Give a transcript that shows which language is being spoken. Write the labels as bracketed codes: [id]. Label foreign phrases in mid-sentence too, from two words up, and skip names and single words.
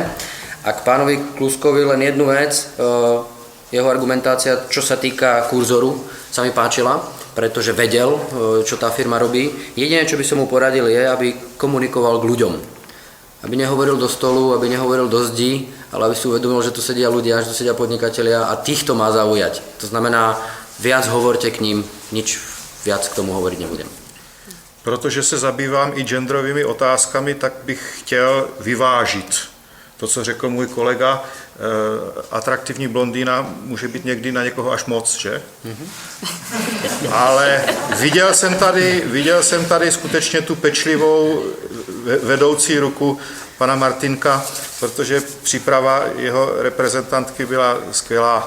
[sk] A k pánovi Kluskovi len jednu vec. Jeho argumentácia, čo sa týka kurzoru, sa mi páčila, pretože vedel, čo tá firma robí. Jediné, čo by som mu poradil, je, aby komunikoval k ľuďom. Aby nehovoril do stolu, aby nehovoril do zdí, ale aby si uvedomil, že tu sedia ľudia, že tu sedia podnikatelia a týchto má zaujať. To znamená, viac hovorte k ním, nič viac k tomu hovoriť nebudem. [cs] Protože se zabývám i genderovými otázkami, tak bych chtěl vyvážit to, co řekl můj kolega. Atraktivní blondýna může být někdy na někoho až moc, že? Ale viděl jsem tady skutečně tu pečlivou vedoucí ruku pana Martinka, protože příprava jeho reprezentantky byla skvělá.